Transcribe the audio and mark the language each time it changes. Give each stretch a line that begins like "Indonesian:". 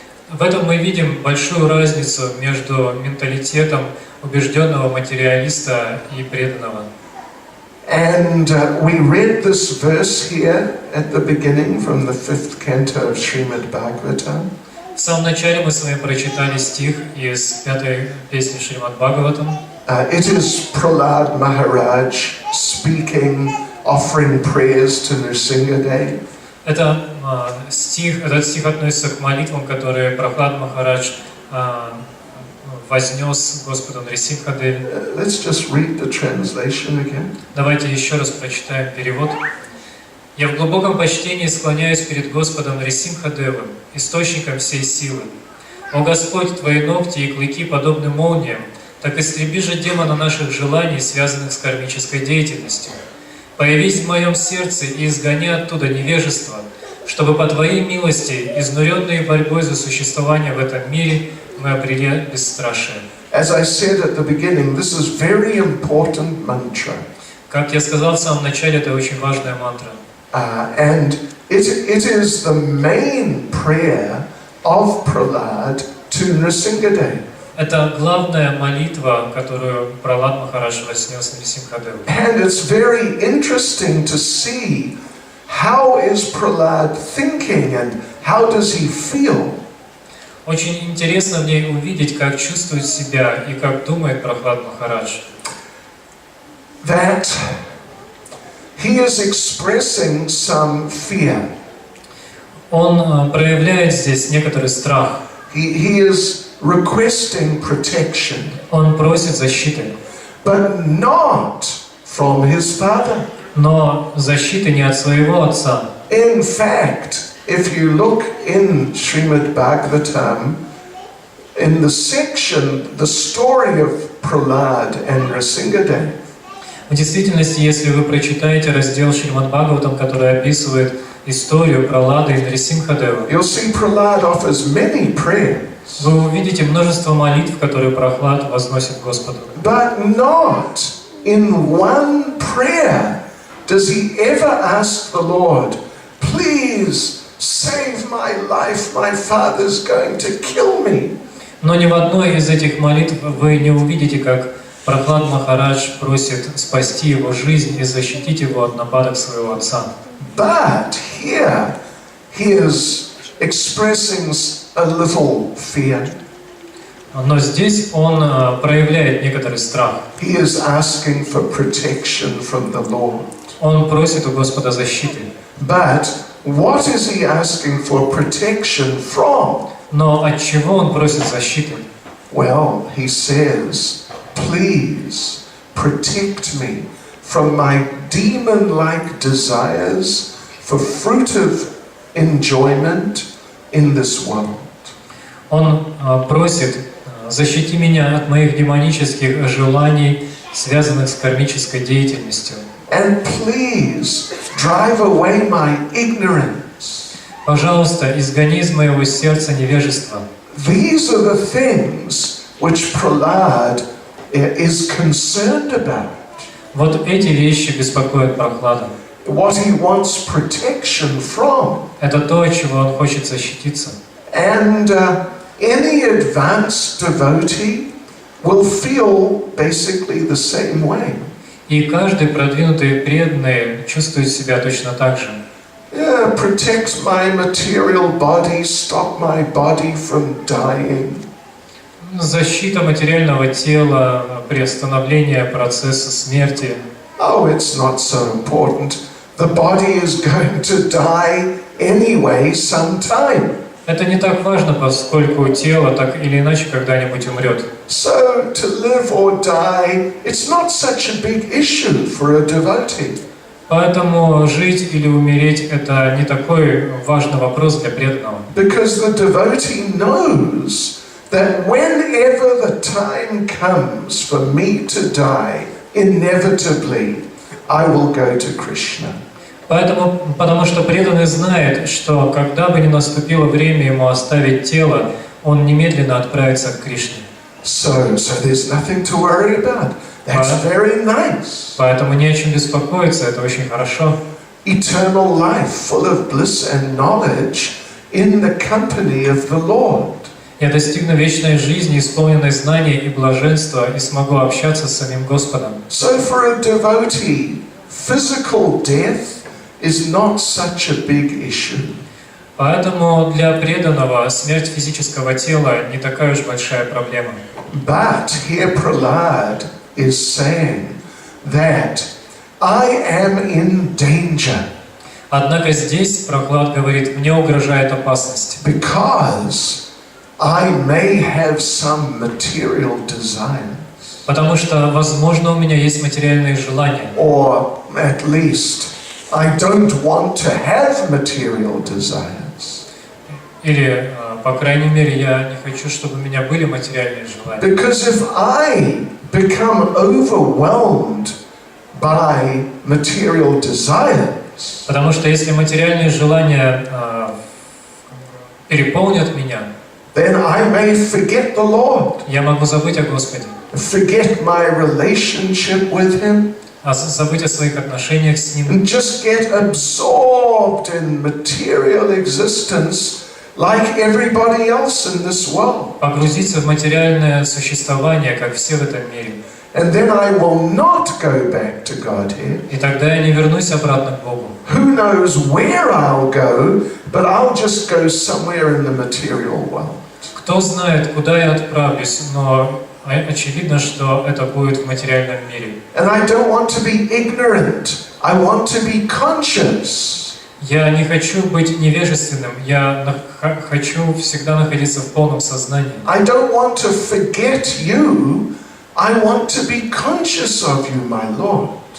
Russian: В этом мы видим большую разницу между менталитетом убежденного материалиста и преданного.
English: And we read this verse here at the beginning from the 5th canto of Srimad Bhagavatam.
Russian: В самом начале мы с вами прочитали стих из 5-й песни Шримад Бхагаватам.
English: It is Prahlad Maharaj speaking, offering prayers to Nrsimhadeva.
Russian: Этот стих относится к молитвам, которые Прохлад Махарадж вознес Господу Нрисимхадеве.
English: Let's just read the translation again.
Russian: Давайте еще раз прочитаем перевод. «Я в глубоком почтении склоняюсь перед Господом Нрисимхадевым, источником всей силы. О Господь, Твои ногти и клыки подобны молниям, так истреби же демона наших желаний, связанных с кармической деятельностью. Появись в моем сердце и изгони оттуда невежество, чтобы по Твоей милости, изнуренные борьбой за существование в этом мире, мы обрели бесстрашие».
English: As I said at the beginning, this is very important mantra.
Russian: Как я сказал в самом начале, это очень важная мантра.
English: And it is the main prayer of Prahlad to Nrsimhadeva.
Russian: Это главная молитва, которую Прохлад Махарадж вознес Нрисимхадеву.
English: And it's very interesting to see how is Prahlad thinking and how does he feel.
Russian: Очень интересно в ней увидеть, как чувствует себя и как думает Прохлад Махарадж.
English: That he is expressing some fear.
Russian: Он проявляет здесь некоторый страх.
English: He is requesting protection.
Russian: Он просит защиты.
English: But not from his father.
Russian: Но защиты не от своего отца.
English: In fact, if you look in Srimad Bhagavatam, in the section, the story of Prahlad and Nrsimhadeva,
Russian: В действительности, если вы прочитаете раздел Шримад Бхагаватам, который описывает историю Пралады и Нрисимхадевы,
English: you'll see Prahlad offers many prayers.
Russian: вы увидите множество молитв, которые Прохлад возносит Господу.
English: But not in one prayer does he ever ask the Lord, please save my life, my father's going to kill me.
Russian: Но ни в одной из этих молитв вы не увидите, как Прохлад Махарадж просит спасти его жизнь и защитить его от нападок своего отца.
English: But here he is expressing a little fear.
Russian: Но здесь он проявляет некоторый страх.
English: He is asking for protection from the Lord.
Russian: Он просит у Господа защиты.
English: But what is he asking for protection from?
Russian: Но от чего он просит защиты?
English: Well, he says, please protect me from my demon-like desires for fruitive enjoyment in this world.
Russian: Он просит: защити меня от моих демонических желаний, связанных с кармической деятельностью.
English: And please drive away my ignorance.
Russian: Пожалуйста, изгони из моего сердца невежество.
English: These are the things which Prahlad is concerned about.
Russian: Вот эти вещи беспокоят Прохлада.
English: What he wants protection from.
Russian: Это то, от чего он хочет защититься.
English: And any advanced devotee will feel basically the same way.
Russian: И каждый продвинутый преданный чувствует себя точно так же.
English: Yeah, protect my material body, stop my body from dying.
Russian: Защита материального тела, приостановление процесса смерти.
English: Oh, it's not so important. The body is going to die anyway sometime.
Russian: Это не так важно, поскольку тело так или иначе когда-нибудь умрет.
English: So to live or die, it's not such a big issue for a devotee.
Russian: Поэтому жить или умереть – это не такой важный вопрос для преданного.
English: Because the devotee knows that whenever the time comes for me to die, inevitably I will go to Krishna.
Russian: Потому что преданный знает, что когда бы ни наступило время ему оставить тело, он немедленно отправится к Кришне.
English: So there's nothing to worry about. That's very nice.
Russian: Поэтому не о чем беспокоиться, это очень хорошо.
English: Eternal life, full of bliss and knowledge, in the company of the Lord.
Russian: Я достигну вечной жизни, исполненной знаний и блаженства, и смогу общаться с самим Господом.
English: So for a devotee, physical death is not such a big issue.
Russian: Поэтому для преданного смерть физического тела не такая уж большая проблема.
English: But here Prahlad is saying that I am in danger.
Russian: Однако здесь Прохлад говорит: мне угрожает опасность.
English: Because I may have some material desires.
Russian: Потому что, возможно, у меня есть материальные желания.
English: Or at least I don't want to have material desires.
Russian: Или, по крайней мере, я не хочу, чтобы у меня были материальные желания.
English: Because if I become overwhelmed by material desires,
Russian: Потому что если материальные желания переполнят меня,
English: then I may forget the Lord,
Russian: я могу забыть о Господе,
English: forget my relationship with Him,
Russian: забыть о своих отношениях с Ним,
English: and just get absorbed in material existence like everybody else in this world.
Russian: погрузиться в материальное существование, как все в этом мире.
English: And then I will not go back to Godhead.
Russian: И тогда я не вернусь обратно к Богу.
English: Who knows where I'll go, but I'll just go somewhere in the material world.
Russian: Кто знает, куда я отправлюсь, но очевидно, что это будет в материальном мире.
English: And I don't want to be ignorant. I want to be conscious.
Russian: Я не хочу быть невежественным, я хочу всегда находиться в полном сознании.
English: I don't want to forget you. I want to be conscious of you, my Lord.